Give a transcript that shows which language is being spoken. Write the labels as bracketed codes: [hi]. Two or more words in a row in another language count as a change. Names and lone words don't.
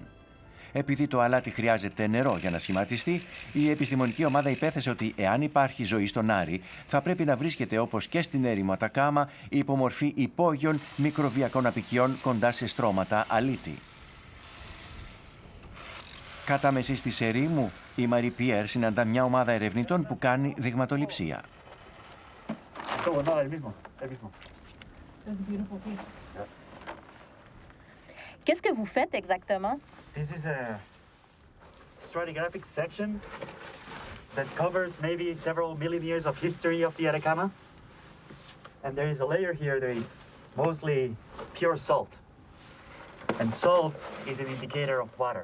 [el] Επειδή το αλάτι χρειάζεται νερό για να σχηματιστεί, η επιστημονική ομάδα υπέθεσε ότι εάν υπάρχει ζωή στον Άρη, θα πρέπει να βρίσκεται όπως και στην έρημο Ατακάμα υπό μορφή υπόγειων μικροβιακών απικιών κοντά σε στρώματα αλίτη. Κατά μεσής της ερήμου, η Μαρή Πιέρ συναντά μια ομάδα ερευνητών που κάνει δειγματοληψία. [fr] Qu'est-ce que vous faites exactement? [en] This is a stratigraphic section that covers maybe several million years of history of the Atacama. And there is a layer here that is mostly pure salt. And salt is an indicator of water.